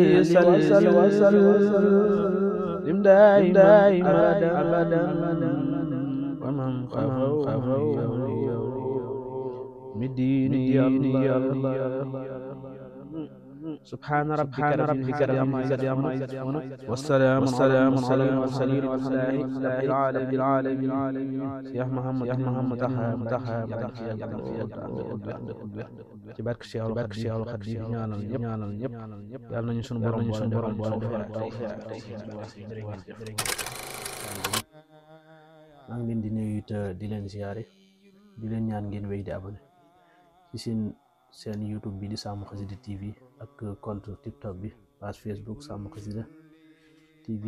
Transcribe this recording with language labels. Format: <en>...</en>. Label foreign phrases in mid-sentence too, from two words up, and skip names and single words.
<ar>وسلم دائما أبدا ومن خفوا ديني الله سبحان ربك رب العزة عما يصفون والسلام على المرسلين والحمد لله رب العالمين يا محمد</ar> <wo>ci barke Cheikhul Khadim ñaanal ñëpp yàlla nañu sunu borom maa ngi leen di nuyu te di leen ziyaare di leen ñaan ngeen wéy di abonné ci seen YouTube bi di Sàmm Xasida TV ak compte TikTok bi page Facebook Sàmm Xasida TV</wo>